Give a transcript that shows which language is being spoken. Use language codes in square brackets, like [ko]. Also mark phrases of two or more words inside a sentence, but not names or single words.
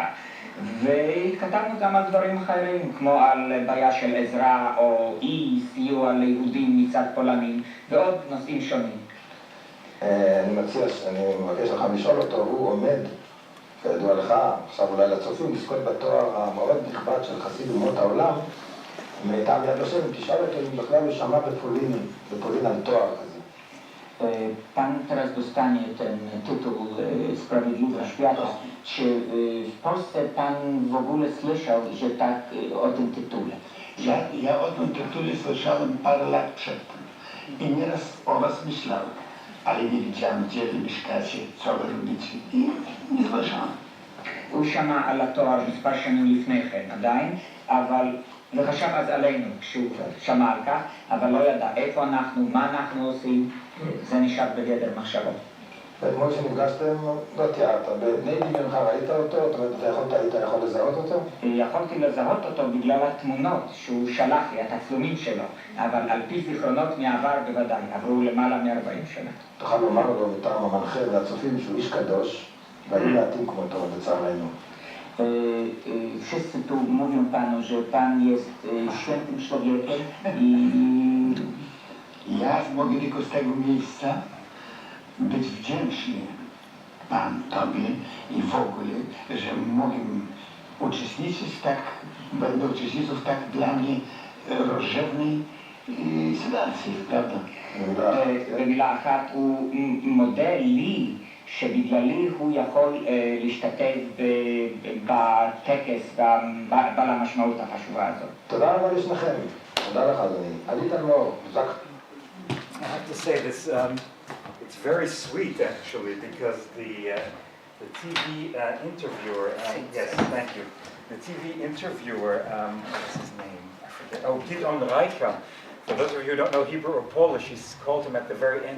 [he] והתכתבנו גם על דברים אחרים, כמו על בעיה של עזרה או אי סיוע ליהודים מצד פולנים, ועוד נושאים שונים. אני מבקש לך לשאול אותו, הוא עומד, כידוע לך, עכשיו אולי לצופים, לזכות בתואר המאוד נכבד של חסיד אומות העולם, מטעם יד ושם, תשאל אותו אם בכלל הוא שמע בפולין על תואר כזה. [pl] Pan teraz dostanie ten tytuł Sprawiedliwy Świata. Czy w Polsce pan w ogóle słyszał, że tak o tym tytule? Ja o tym tytule słyszałem parę lat przedtem i nieraz o was myślałem, ale nie wiedziałem, gdzie wy mieszkacie, co wy robicie i nie słyszałem. [he] הוא שמע על התואר מספר שנים לפני כן עדיין, אבל וחשב אז עלינו כשהוא שמע על כך, אבל לא ידע איפה אנחנו, מה אנחנו עושים, זה נשאר בגדר מחשבות. ואתמול שנפגשתם, לא תיארת, בני דמיונך ראית אותו? זאת אומרת, היית יכול לזהות אותו? יכולתי לזהות אותו בגלל התמונות שהוא שלח לי, התצלומים שלו, אבל על פי זיכרונות מעבר בוודאי, עברו למעלה מ-40 שנה. תוכל לומר לו מטעם המנחה והצופים שהוא איש קדוש, והיו מעטים כמותו לצערנו. [pl] Wszyscy tu mówią panu, że pan jest świętym człowiekiem i Ja mogę tylko z tego miejsca być wdzięczny Pan, Tobie i w ogóle, że mogę uczestniczyć tak, będę uczestniczył w tak dla mnie rozrzewnej sytuacji, prawda? [he] במילה אחת הוא מודה לי שבגללי הוא יכול להשתתף בטקס בעל המשמעות החשובה הזאת. תודה רבה לשניכם. תודה לך אדוני. עלית לו, זק. [en] I have to say this, it's very sweet actually, because the TV interviewer, yes, thank you. The TV interviewer, what's his name? I forget. Oh, Gideon Reicha. For those of you who don't know Hebrew or Polish, he called him at the very end.